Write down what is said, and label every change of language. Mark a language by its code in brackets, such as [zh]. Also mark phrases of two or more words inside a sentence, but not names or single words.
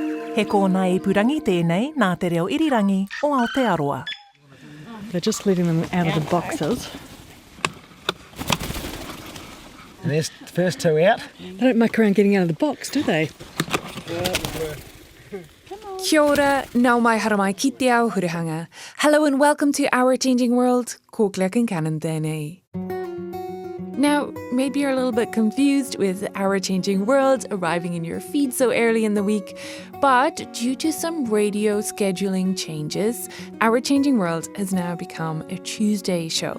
[mi] He kōna ipurangi tēnei nā te reo irirangi o Aotearoa. [en] They're just letting them out of the boxes. And there's the first two out. They don't muck around getting out of the box, do they? [mi] Kia ora, nau mai haramai ki te ao hurihanga. [en] Hello and welcome to Our Changing World. [mi] Ko Claire Kincannon tēnei. [en] Now, maybe you're a little bit confused with Our Changing World arriving in your feed so early in the week, but due to some radio scheduling changes, Our Changing World has now become a Tuesday show.